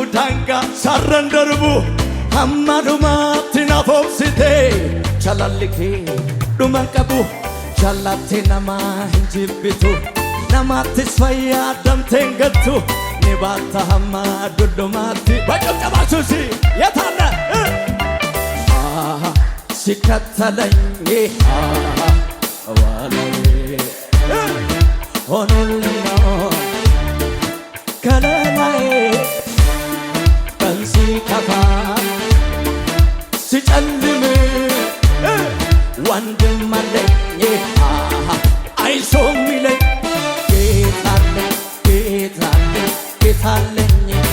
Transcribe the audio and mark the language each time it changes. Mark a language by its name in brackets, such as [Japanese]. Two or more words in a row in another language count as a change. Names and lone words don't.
[Oromo] dangaa sarran darbu hamma dhumaatti na foobsite jaalalli kee dhuman qabu jaalatte nama hinjibbitu namattis fayyadamteen gattu ni baatta hamma dollomaatti bacabcabaasuusi [Amharic] የታለ ሲከተለኝ ዋላዬ ሆኖልኝ ከለላዬ ቀን ሲከፋ ሲጨልም ወንድም አለኝ አይዞ የሚለኝ ጌታለኝ ጌታለኝ ጌታለኝ